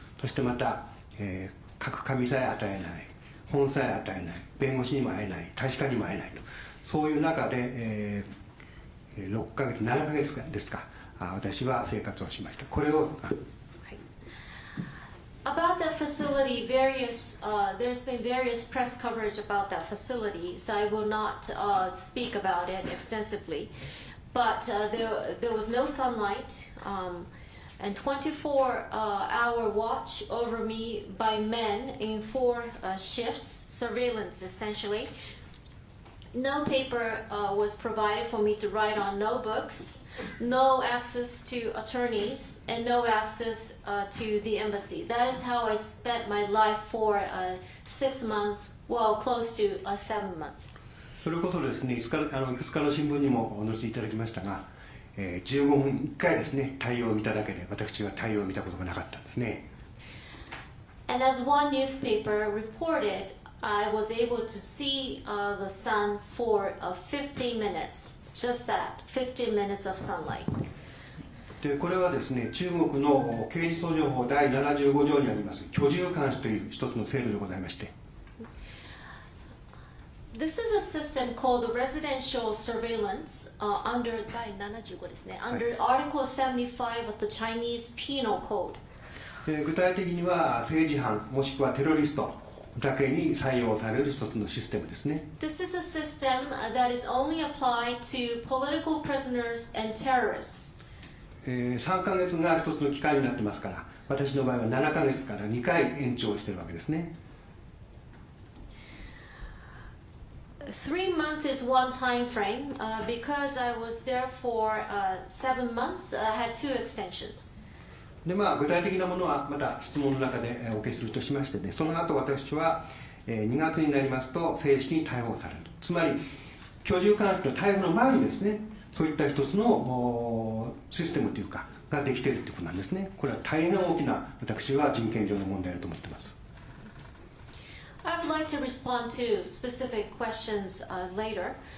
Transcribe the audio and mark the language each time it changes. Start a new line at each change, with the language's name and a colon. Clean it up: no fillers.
Japanese: そしてまた、各紙さえ与えない、本さえ与えない、弁護士にも会えない、大使館にも会えないと、そういう中で、6ヶ月7ヶ月ですか、私は生活をしました。これを
English: About that facility, there's been various press coverage about that facility, so I will not speak about it extensively. But there was no sunlight, and 24-hour watch over me by men in 4 shifts, surveillance essentially. No paper was provided for me to write on, no books, no access to attorneys, and no access to the embassy. That is how I spent my life for 6 months, well, close to 7 months.
Japanese: それこそですね、いくつかの新聞にもお載せいただきましたが、15分1回ですね、太陽を見ただけで、私は太陽を見たことがなかったんですね。
English: And as one newspaper reported, I was able to see the sun for 15 minutes, just that, 15 minutes of sunlight.
Japanese: でこれはですね、中国の刑事訴状法第75条にあります居住監視という一つの制度でございまして、
English: This is a system called residential surveillance under
Japanese: 第75ですね、
English: under Article 75 of the Chinese Penal Code.
Japanese: 具体的には政治犯もしくはテロリストだけに採用される一つのシステムですね。
English: This is a system that is only applied to political prisoners and terrorists.
Japanese: 3ヶ月が一つの期間になってますから、私の場合は7ヶ月から2回延長しているわけですね。
English: 3 months is one time frame. Because I was there for 7 months, I had 2 extensions.
Japanese: で具体的なものはまた質問の中でお受けするとしましてね、その後私は2月になりますと正式に逮捕されると。つまり居住監視の逮捕の前にですね、そういった一つのシステムというかができているということなんですね。これは大変大きな私は人権上の問題だと思っています。
English: I would like to respond to specific questions later.